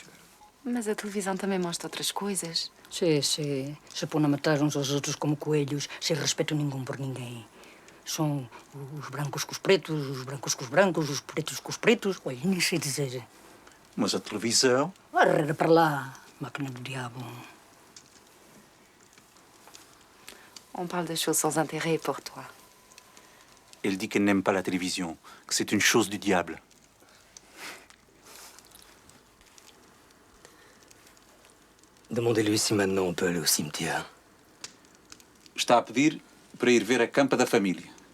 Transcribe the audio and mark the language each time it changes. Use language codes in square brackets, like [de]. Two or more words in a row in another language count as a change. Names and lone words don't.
[pt] Mas a televisão também mostra outras coisas. Sim. Se põem a matar uns aos outros como coelhos, sem respeito nenhum por ninguém. São os brancos com os pretos, os brancos com os brancos, os pretos com os pretos. Olha, nem sei dizer. Mas a televisão... Arreda para lá, máquina do diabo. [fr] On parle de choses sans intérêt pour toi. Elle dit qu'elle n'aime pas la télévision, que c'est une chose du diable. Demandez-lui si maintenant on peut aller au cimetière. [pt] Está a pedir para ir ver a campa da família.